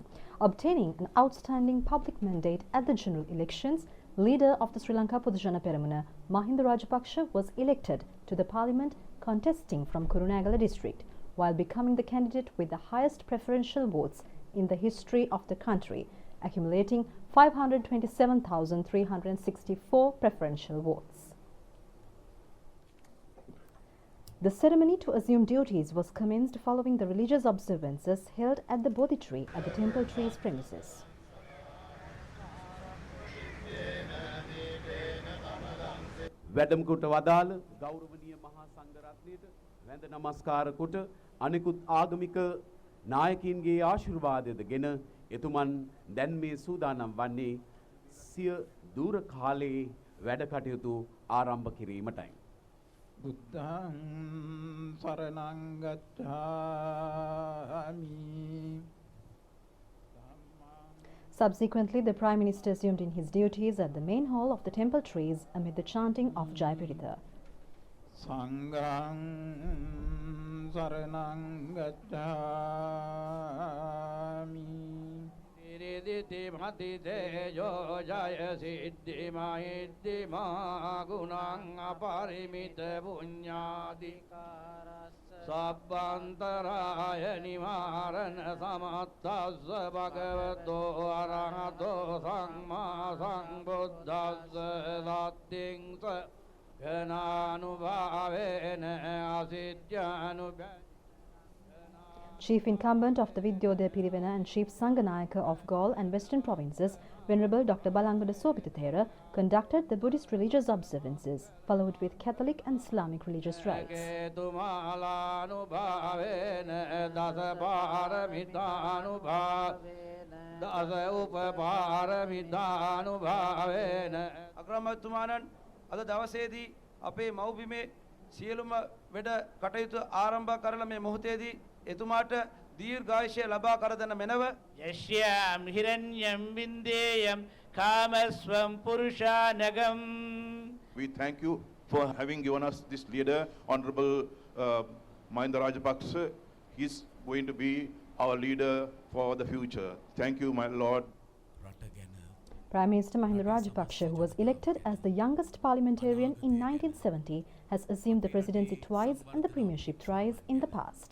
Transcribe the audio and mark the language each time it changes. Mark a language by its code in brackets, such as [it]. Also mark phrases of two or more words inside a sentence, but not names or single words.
[en] Obtaining an outstanding public mandate at the general elections, leader of the Sri Lanka Podujana Peramuna, Mahinda Rajapaksa, was elected to the parliament contesting from Kurunegala district, while becoming the candidate with the highest preferential votes in the history of the country, accumulating 527,364 preferential votes. The ceremony to assume duties was commenced following the religious observances held at the Bodhi tree at the Temple Trees premises. [si] වැඩම කොට වදාළ ගෞරවනීය මහා සංඝරත්නයට වැඳ නමස්කාර කොට අනිකුත් ආගමික නායකයින්ගේ ආශිර්වාදයද ගෙන එතුමන් දැන් මේ සූදානම් වන්නේ සිය දූර කාලයේ වැඩ කටයුතු ආරම්භ කිරීමටයි. [pi] බුද්ධං සරණං ගච්ඡාමි. [en] Subsequently, the Prime Minister assumed in his duties at the main hall of the Temple Trees amid the chanting of Jai Pirita. [pi] Sanghang saranang gacchami. Tiriditi bhati tejo jaya siddhi mahiddhi magunang aparimita punyadikaras sabbantaraya nivarana samattasya bhagavato arahato samma sambuddhasya sattingsa [en] Chief incumbent of the Vidyodaya Pirivena and Chief Sanganayaka of Galle and Western Provinces, Venerable Dr. Balangada Sobhitathera, conducted the Buddhist religious observances, followed with Catholic and Islamic religious rites. [si] අද දවසේදී අපේ මව්බිමේ සියලුම වැඩ කටයුතු ආරම්භ කරලා මේ මොහොතේදී එතුමාට දීර්ඝායුෂය ලබා කර දෙන මෙනව [sa] යශ්‍යාම් හිරඤ්ඤම් වින්දේයම් කාමස්වම් පුරුෂානගම්. [en] We thank you for having given us this leader, Honorable Mahinda Rajapaksa. He's going to be our leader for the future. Thank you, my Lord. Prime Minister Mahinda Rajapaksa, who was elected as the youngest parliamentarian in 1970, has assumed the presidency twice and the premiership thrice in the past.